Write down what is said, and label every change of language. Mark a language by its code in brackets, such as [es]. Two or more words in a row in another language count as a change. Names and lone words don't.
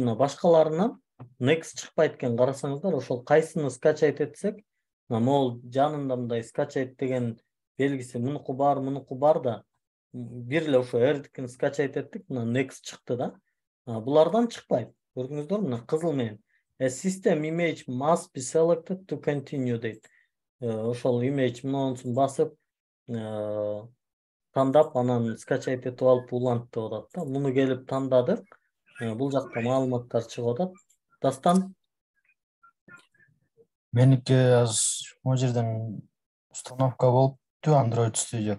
[ky] Мына башкаларынан next чыкпайт экен, карасаңыздар, ошол кайсыны скачать этсек, могул жанында мындай скачать деген белгиси мунуку бар да, бир эле ошо R'дикин скачать эттик, мына next чыкты да. Булардан чыкпайт. Көрдүңүздөр, мына кызыл менен. [en] A system image must be selected to continue дейт. [ky] Ошол image мынусун басып, тандап, анан скачать этип алып улант деп атат да. Муну келип тандадык. Бул жакта маалыматтар чыгып атат. Дастан? Меники азыр могу жерден установка болупту Android Studio.